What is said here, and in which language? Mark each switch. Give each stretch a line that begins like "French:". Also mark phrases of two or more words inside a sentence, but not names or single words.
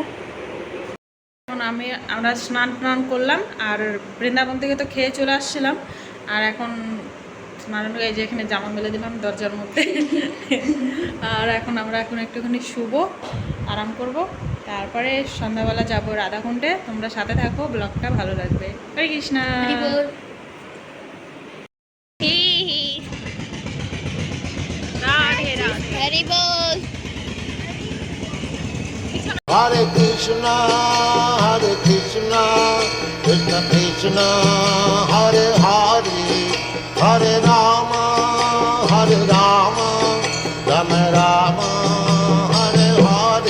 Bangla: এখন আমরা স্নান করলাম, আর বৃন্দাবন থেকে তো খেয়ে চলে আসছিলাম। আর এখন স্নান করে এই যে এখানে জামা মেলে দিলাম দরজার মধ্যে। আর এখন আমরা একটুখানি শুবো, আরাম করব, তারপরে সন্ধ্যাবেলা যাব রাধাকুণ্ডে। তোমরা সাথে থাকো, ব্লগটা ভালো লাগবে। হরে কৃষ্ণ। Hare Krishna, Krishna Krishna, Hare Hare, Hare Rama, Rama Rama, Hare Hare.